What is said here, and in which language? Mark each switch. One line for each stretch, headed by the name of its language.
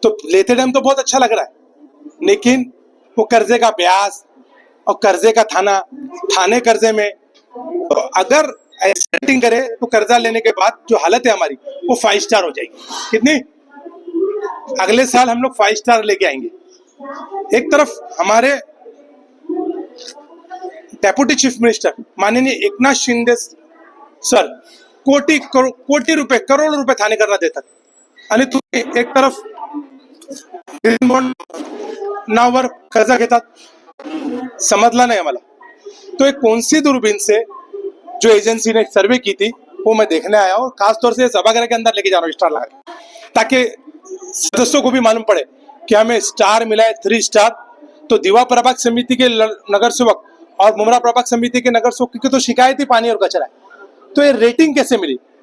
Hindi: तो लेते टाइम तो बहुत अच्छा लग रहा है, लेकिन वो कर्जे का ब्याज और कर्जे का थाने कर्जे में, तो अगर सेटिंग करे तो कर्जा लेने के बाद जो हालत है हमारी वो 5 स्टार हो जाएगी। कितनी? अगले साल हम लोग 5 स्टार लेके आएंगे। एक तरफ हमारे
Marathi: डेप्यूटी चीफ मिनिस्टर माननीय एकनाथ शिंदे सर कोटी रुपये,
Hindi: करोड़ रुपये
Marathi: थाने करना देतात, आणि तुम्ही एक तरफ ग्रीन बॉन्ड नावावर कर्ज घेतात।
Hindi: समझला नहीं हमारा। तो एक कौन सी दूरबीन से जो एजेंसी ने सर्वे की थी वो मैं देखने आया, और खासतौर से सभागृह के अंदर लेके जा रहा हूँ स्टार लगा के, ताकि सदस्यों को भी मालूम पड़े कि हमें स्टार मिला है 3 स्टार। तो दीवा प्रभाग समिति के नगर सेवक और मुमरा प्रभाग समिति के नगर सेवक की तो शिकायत ही पानी और कचरा है, तो ये रेटिंग कैसे मिली?